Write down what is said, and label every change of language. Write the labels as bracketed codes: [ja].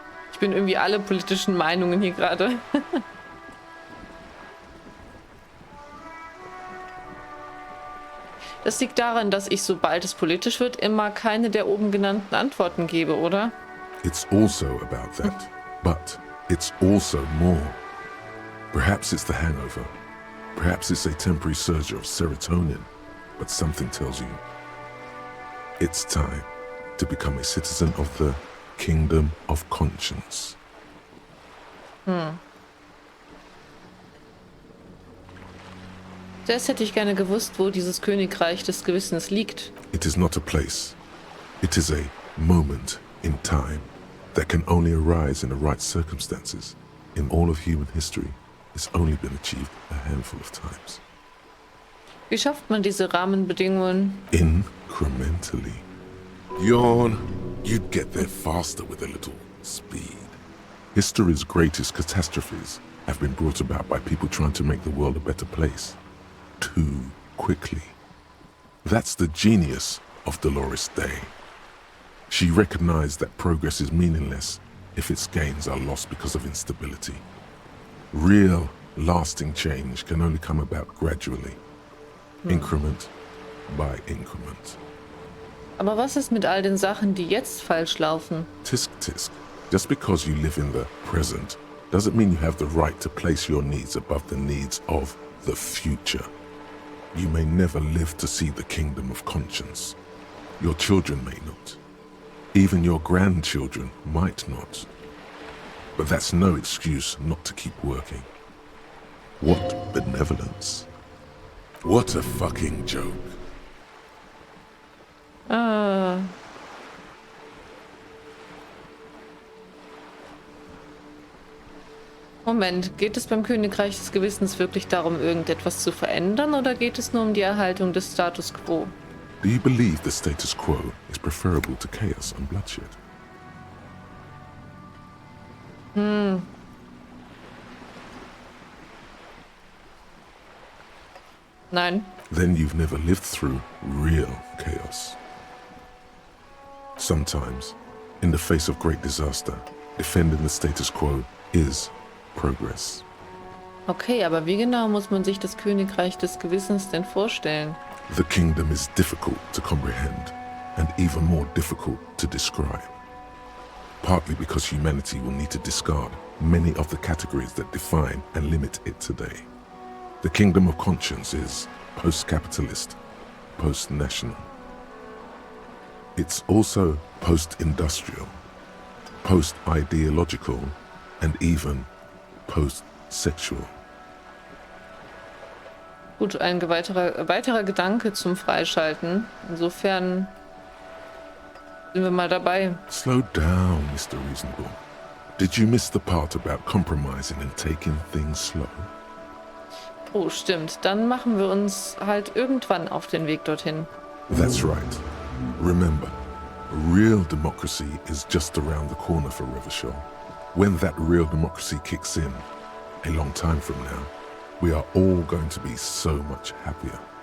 [de] Ich bin irgendwie alle politischen Meinungen hier gerade. Das liegt daran, dass ich, sobald es politisch wird, immer keine der oben genannten Antworten gebe, oder? [en] It's also about that, but it's also more. Perhaps it's the hangover. Perhaps it's a temporary surge of serotonin, but something tells you it's time to become a citizen of the Kingdom of Conscience. [de] Das hätte ich gerne gewusst, wo dieses Königreich des Gewissens liegt. [en] It is not a place. It is a moment in time that can only arise in the right circumstances. In all of human history, it's only been achieved a handful of times. [de] Wie schafft man diese Rahmenbedingungen? [en] Incrementally. Yawn. You'd get there faster with a little speed. History's greatest catastrophes have been brought about by people trying to make the world a better place. Too quickly. That's the genius of Dolores Day. She recognized that progress is meaningless if its gains are lost because of instability. Real, lasting change can only come about gradually. Increment by increment. [de] Aber was ist mit all den Sachen, die jetzt falsch laufen? [en] Tisk tisk. Just because you live in the present doesn't mean you have the right to place your needs above the needs of the future. You may never live to see the kingdom of conscience. Your children may not. Even your grandchildren might not. But that's no excuse not to keep working. What benevolence. What a fucking joke. Ah. [de] Moment, geht es beim Königreich des Gewissens wirklich darum, irgendetwas zu verändern, oder geht es nur um die Erhaltung des Status quo? [en] Do you believe the status quo is preferable to chaos and bloodshed? [de] Nein. [en] Then you've never lived through real chaos. Sometimes, in the face of great disaster, defending the status quo is progress. [de] Okay, aber wie genau muss man sich das Königreich des Gewissens denn vorstellen? The kingdom is difficult to comprehend and even more difficult to describe. Partly because humanity will need to discard many of the categories that define and limit it today. The kingdom of conscience is post-capitalist, post-national. It's also post-industrial, post-ideological, and even post-sexual. Gut, ein weiterer Gedanke zum Freischalten. Insofern sind wir mal dabei. [en] Slow down, Mr. Reasonable. Did you miss the part about compromising and taking things slow? [de] Oh, stimmt. Dann machen wir uns halt irgendwann auf den Weg dorthin. [en] That's right. Remember, real democracy is just around the corner for Revachol. When that real democracy kicks in, a long time from now, we are all going to be so much happier.